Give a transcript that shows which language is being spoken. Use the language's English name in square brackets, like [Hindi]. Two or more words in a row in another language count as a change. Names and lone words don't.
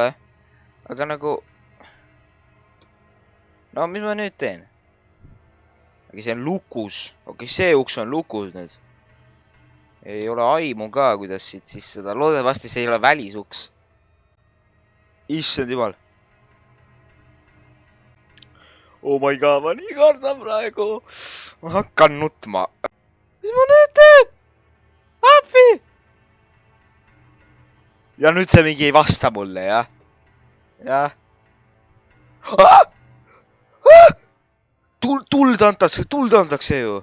[Estonian] Aga nagu... No, mis ma nüüd teen? Aga see on lukus. Okei, see uks on lukus nüüd. Ei ole aimu ka, kuidas siit siis seda... Loodetavasti see ei ole välisuks. Issand jumal. [English] Oh my god, [Estonian] ma nii kardan praegu. Ma hakkan nutma. Mis ma nüüd teen? Appi! Ja nüüd see mingi ei vasta mulle, jah? Jah. Tuld antakse ju.